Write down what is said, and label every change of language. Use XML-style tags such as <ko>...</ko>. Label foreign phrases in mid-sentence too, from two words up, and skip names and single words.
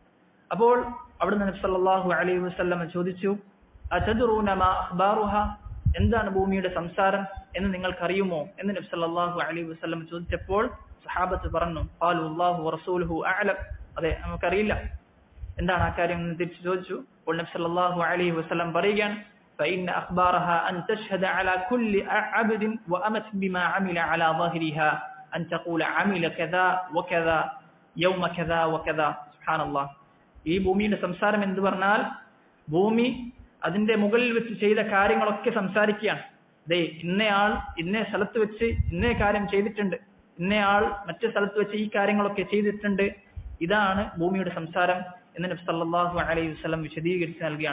<ml>അപ്പോൾ അവിടുന്ന് നബി</ml> <ar>صلى الله عليه وسلم</ar> <ml>ചോദിച്ചു,</ml> <ar>أتدرون ما أخبارها,</ar> <ml>എന്താണ് ഭൂമിയുടെ സംസാരം എന്ന് നിങ്ങൾക്കറിയുമോ എന്ന് നബി</ml> <ar>صلى الله عليه وسلم</ar> <ml>ചോദിച്ചപ്പോൾ സഹാബത്ത് പറഞ്ഞു,</ml> <ar>قالوا الله ورسوله أعلم,</ar> <ml>അതെ നമുക്കറിയില്ല എന്താണ് ആ കാര്യം എന്ന് തിരിച്ചു ചോദിച്ചു. അപ്പോൾ നബി</ml> <ar>صلى الله عليه وسلم</ar> <ml>പറയുകയാണ്,</ml> <ar>فإن أخبارها أن تشهد على كل عبد وأمت بما عمل على ظاهرها أن تقول عمل كذا وكذا يوم كذا وكذا. سبحان الله.</ar> <ml>ഈ ഭൂമിയുടെ സംസാരം എന്ന് പറഞ്ഞാൽ ഭൂമി അതിന്റെ മുകളിൽ വെച്ച് ചെയ്ത കാര്യങ്ങളൊക്കെ സംസാരിക്കുകയാണ്. ദേ ഇന്നയാൾ ഇന്നേ സ്ഥലത്ത് വെച്ച് ഇന്നേ കാര്യം ചെയ്തിട്ടുണ്ട്, ഇന്നയാൾ മറ്റു സ്ഥലത്ത് വെച്ച് ഈ കാര്യങ്ങളൊക്കെ ചെയ്തിട്ടുണ്ട്, ഇതാണ് ഭൂമിയുടെ സംസാരം എന്ന് നബി</ml> <ar>صلى الله عليه وسلم</ar> <ml>വിശദീകരിച്ച് നൽകുകയാണ്.</ml>